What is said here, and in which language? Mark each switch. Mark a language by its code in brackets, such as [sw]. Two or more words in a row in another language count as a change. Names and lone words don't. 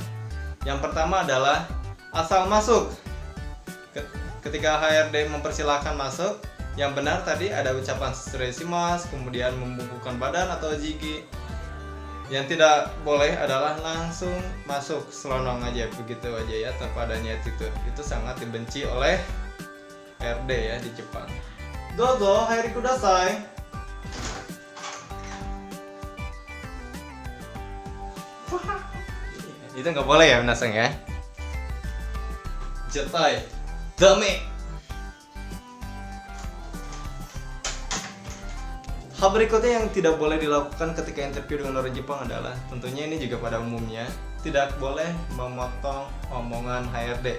[id] Yang pertama adalah asal masuk. Ketika HRD mempersilahkan masuk, yang benar tadi ada ucapan surezimasu, kemudian membungkukkan badan atau jigi. Yang tidak boleh adalah langsung masuk selonong aja begitu aja ya, tanpa adanya attitude. Itu sangat dibenci oleh HRD ya di Jepang. [ja] どうぞ入りください. [id] Itu nggak boleh ya minasang ya. [ja] 絶対ダメ. [id] Hal berikutnya yang tidak boleh dilakukan ketika interview dengan orang Jepang adalah, tentunya ini juga pada umumnya, tidak boleh memotong omongan HRD.